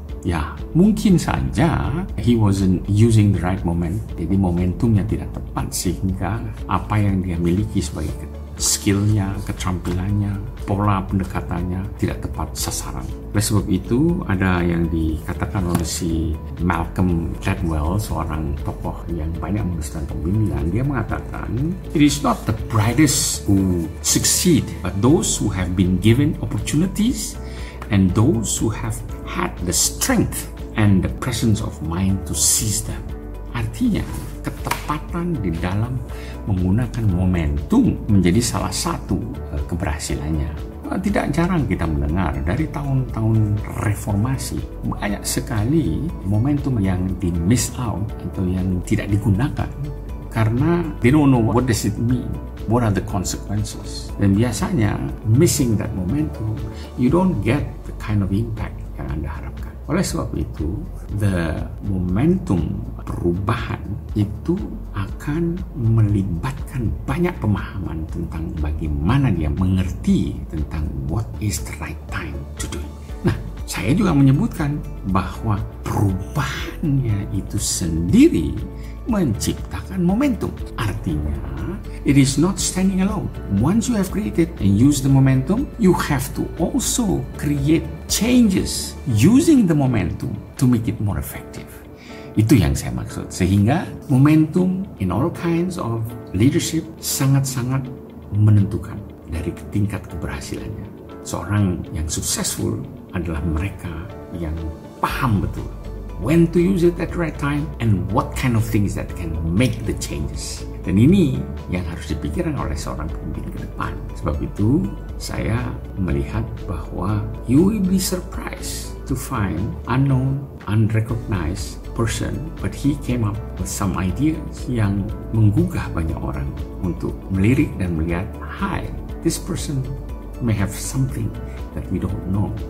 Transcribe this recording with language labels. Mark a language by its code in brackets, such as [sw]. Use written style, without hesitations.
[id] Ya, mungkin saja [en] he wasn't using the right moment. [id] Jadi momentumnya tidak tepat sehingga apa yang dia miliki sebagai skillnya, keterampilannya, pola pendekatannya tidak tepat sasaran. Oleh sebab itu ada yang dikatakan oleh si Malcolm Gladwell, seorang tokoh yang banyak menulis tentang kepemimpinan. Dia mengatakan, [en] it is not the brightest who succeed, but those who have been given opportunities and those who have had the strength and the presence of mind to seize them. [id] Artinya, ketepatan di dalam menggunakan momentum menjadi salah satu keberhasilannya. Tidak jarang kita mendengar dari tahun-tahun reformasi, banyak sekali momentum yang di miss out atau yang tidak digunakan karena [en] they don't know what does it mean. What are the consequences? [id] Dan biasanya [en] missing that momentum, you don't get the kind of impact [id] yang Anda harapkan. Oleh sebab itu, the momentum perubahan itu akan melibatkan banyak pemahaman tentang bagaimana dia mengerti tentang [en] what is the right time to do it. [id] Nah, saya juga menyebutkan bahwa perubahannya itu sendiri menciptakan momentum. Artinya, [en] it is not standing alone. Once you have created and used the momentum, you have to also create changes using the momentum to make it more effective. [id] Itu yang saya maksud. Sehingga momentum [en] in all kinds of leadership [id] sangat-sangat menentukan dari tingkat keberhasilannya. Seorang yang successful adalah mereka yang paham betul [en] when to use it at the right time, and what kind of things that can make the changes. [id] Dan ini yang harus dipikirkan oleh seorang pemimpin ke depan. Sebab itu, saya melihat bahwa [en] you will be surprised to find unknown, unrecognized person, but he came up with some ideas [id] yang menggugah banyak orang untuk melirik dan melihat, [en] hi, this person may have something that we don't know.